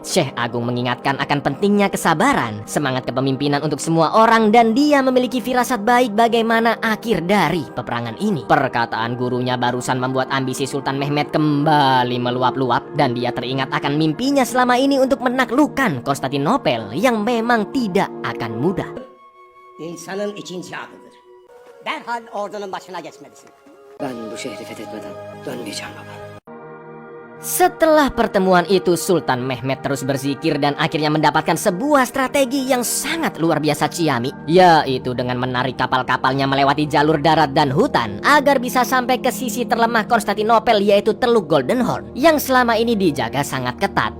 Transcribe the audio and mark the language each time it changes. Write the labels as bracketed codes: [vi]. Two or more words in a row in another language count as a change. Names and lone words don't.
[id] Syekh Agung mengingatkan akan pentingnya kesabaran, semangat kepemimpinan untuk semua orang, dan dia memiliki firasat baik bagaimana akhir dari peperangan ini. Perkataan gurunya barusan membuat ambisi Sultan Mehmed kembali meluap-luap dan dia teringat akan mimpinya selama ini untuk menaklukkan Konstantinopel yang memang tidak akan mudah. [tr] İnsanın ikinci adıdır. Derhal ordunun başına geçmelisin. Ben bu şehri fethetmeden dönmeyeceğim baba. [id] Setelah pertemuan itu, Sultan Mehmed terus berzikir dan akhirnya mendapatkan sebuah strategi yang sangat luar biasa ciamik, yaitu dengan menarik kapal-kapalnya melewati jalur darat dan hutan agar bisa sampai ke sisi terlemah Konstantinopel, yaitu Teluk Golden Horn yang selama ini dijaga sangat ketat.